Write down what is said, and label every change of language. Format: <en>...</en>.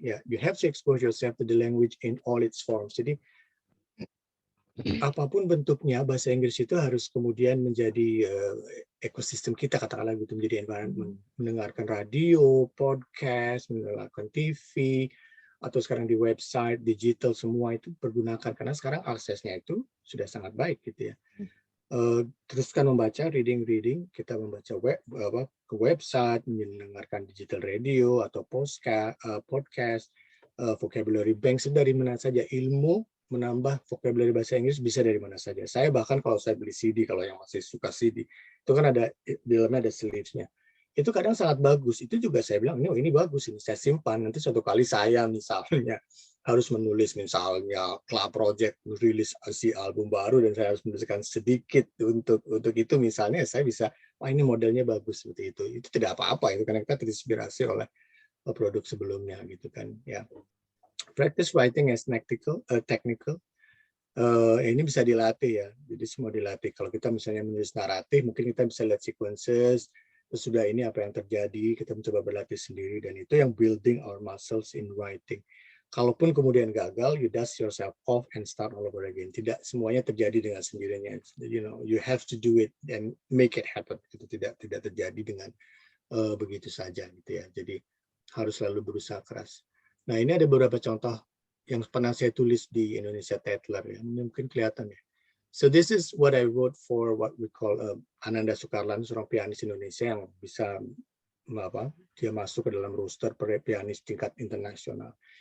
<en>Yeah, you have to expose yourself to the language in all its forms.</en> <id>Jadi apapun bentuknya, bahasa Inggris itu harus kemudian menjadi ekosistem kita, katakanlah gitu, menjadi environment. Mendengarkan radio, podcast, mendengarkan TV, atau sekarang di website, digital, semua itu pergunakan. Karena sekarang aksesnya itu sudah sangat baik gitu ya. Teruskan membaca, reading, kita membaca ke website, mendengarkan digital radio atau podcast, vocabulary bank, dari mana saja. Ilmu menambah vocabulary bahasa Inggris bisa dari mana saja. Saya bahkan kalau saya beli CD, kalau yang masih suka CD, itu kan ada di dalamnya ada sleeves-nya. Itu kadang sangat bagus. Itu juga saya bilang, ini bagus, ini saya simpan. Nanti suatu kali saya misalnya harus menulis, misalnya Club Project rilis si album baru dan saya harus menuliskan sedikit untuk itu, misalnya saya bisa, wah ini modelnya bagus seperti itu. Itu tidak apa-apa itu karena kita terinspirasi oleh produk sebelumnya gitu kan ya.</id> <en>Practice writing as technical.</en> <id>Ini bisa dilatih ya. Jadi semua dilatih. Kalau kita misalnya menulis naratif, mungkin kita bisa lihat sequences. Terus sudah ini apa yang terjadi, kita mencoba berlatih sendiri, dan itu yang</id> <en>building our muscles in writing.</en> <id>Kalaupun kemudian gagal,</id> <en>you dust yourself off and start all over again.</en> <id>Tidak semuanya terjadi dengan sendirinya.</id> <en>You have to do it and make it happen.</en> <id>Itu tidak terjadi dengan begitu saja gitu ya. Jadi harus selalu berusaha keras. Nah, ini ada beberapa contoh yang pernah saya tulis di Indonesia Tatler ya, mungkin kelihatan ya.</id> <en>So this is what I wrote for what we call Ananda Soekarlan,</en> <id>seorang pianis Indonesia yang bisa dia masuk ke dalam roster pianis tingkat internasional.</id>